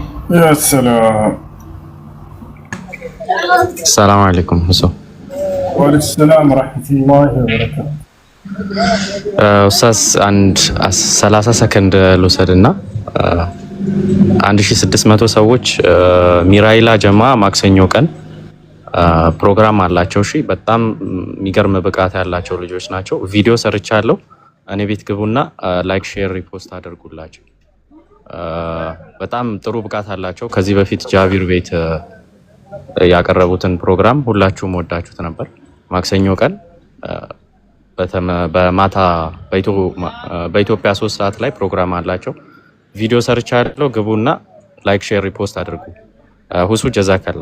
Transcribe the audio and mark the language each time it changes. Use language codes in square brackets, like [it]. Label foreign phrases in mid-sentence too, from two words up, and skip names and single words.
[ar] يا سلام. السلام عليكم حسو. وعليكم السلام ورحمة الله وبركاته. [am] ኡስታዝ አንድ 30 ሰከንድ ልውሰድና 1600 ሰዎች ሚራይላ ጀማ ማክሰኞ ቀን ፕሮግራም አላቸው። እሺ በጣም የሚገርም ብቃት ያላቸው ልጆች ናቸው። ቪዲዮ ሰርቻለሁ። እኔ ቤት ግቡና ላይክ፣ ሼር፣ ሪፖስት አድርጉላቸው። በጣም ጥሩ ብቃት አላቸው። ከዚህ በፊት ጃቪር ቤት ያቀረቡትን ፕሮግራም ሁላችሁም ወዳችሁት ነበር። ማክሰኞ ቀን በማታ በኢትዮጵያ 3 ሰዓት ላይ ፕሮግራም አላቸው። ቪዲዮ ሰርቻለሁ። ግቡና ላይክ፣ ሼር፣ ሪፖስት አድርጉ። ሁሱ ጀዛከላ